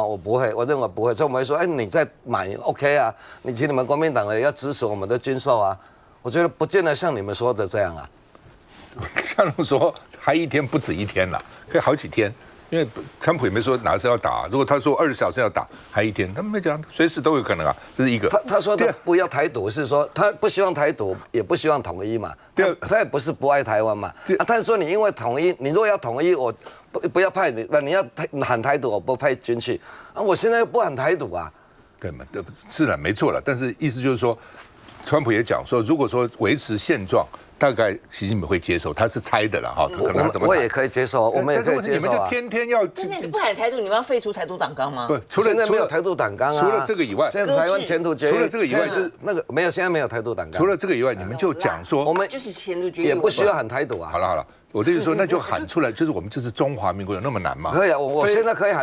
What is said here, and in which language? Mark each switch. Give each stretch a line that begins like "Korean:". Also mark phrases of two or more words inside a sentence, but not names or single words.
Chinese: 我不會，我認為不會。川普會說，哎，你在買 OK 啊？你請你們國民黨人要支持我們的軍售啊？我覺得不見得像你們說的這樣啊。像我說還一天不止一天了，可以好幾天。因為川普也沒說哪時候要打，如果他說20小時要打，還一天，他們沒講，隨時都有可能啊，這是一個。他說的不要台獨，是說他不希望台獨，也不希望統一嘛。他也不是不愛台灣嘛。他是說你因為統一，你如果要統一，我不要派你，你要喊台獨，我不派軍去啊。我現在又不喊台獨啊。對嘛？是的，沒錯了。但是意思就是說，川普也講說，如果說維持現狀。大概習近平會接受，他是猜的了哈，可能怎麼？我也可以接受，我們也可以接受啊。你們就天天要，真的是不喊台獨，你們要廢除台獨黨綱嗎？不，除了沒有台獨黨綱啊。除了這個以外，現在台灣前途決議，除了這個以外是那個沒有，現在沒有台獨黨綱。除了這個以外，你們就講說，我們就是前途決議，也不需要喊台獨啊。好了，我的意思說，那就喊出來，就是我們就是中華民國，有那麼難嗎？可以啊，我現在可以喊，